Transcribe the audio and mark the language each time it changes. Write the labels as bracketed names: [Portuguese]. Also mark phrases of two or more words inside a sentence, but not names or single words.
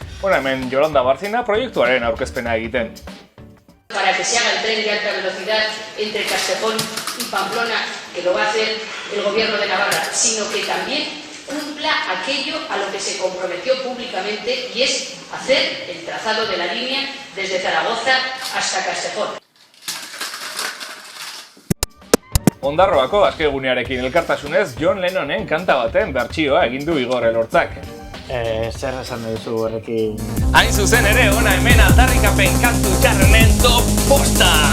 [Basque] Hemen Yolanda Barcina proiektuaren aurkezpena egiten. [Spanish] Para que se haga el tren de alta velocidad entre Castejón y Pamplona, que lo va a hacer el gobierno de Navarra, sino que también cumpla aquello a lo que se comprometió públicamente y es hacer el trazado de la línea desde Zaragoza hasta Castejón. [Basque] Ondarroako askegunearekin elkartasunez John Lennonen kanta baten bertsioa egin du Igor Elortzak. Zer esan duzu horrekin? Hain zuzen ere, ona hemen aldarrikapen kantu txarrenen top posta!